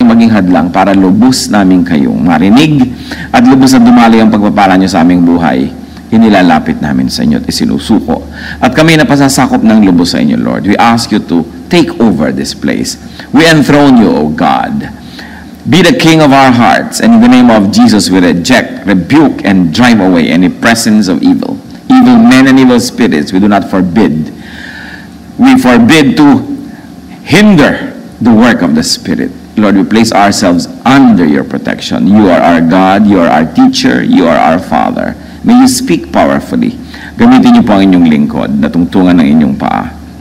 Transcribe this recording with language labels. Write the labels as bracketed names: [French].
[Filipino] maging hadlang para lubos namin kayong marinig at lubos na dumaloy ang pagpapala niyo sa aming buhay. Inilalapit namin sa inyo at isinusuko. At kami na pasasakop ng lubos sa inyo, Lord. [English] We ask you to take over this place. We enthrone you, O God. Be the King of our hearts, and in the name of Jesus we reject, rebuke, and drive away any presence of evil. Evil men and evil spirits we do not forbid. We forbid to hinder the work of the Spirit. Lord, we place ourselves under your protection. You are our God, you are our teacher, you are our Father. May you speak powerfully. [Filipino] Gamitin niyo po ang inyong lingkod na tungtungan ng inyong paa.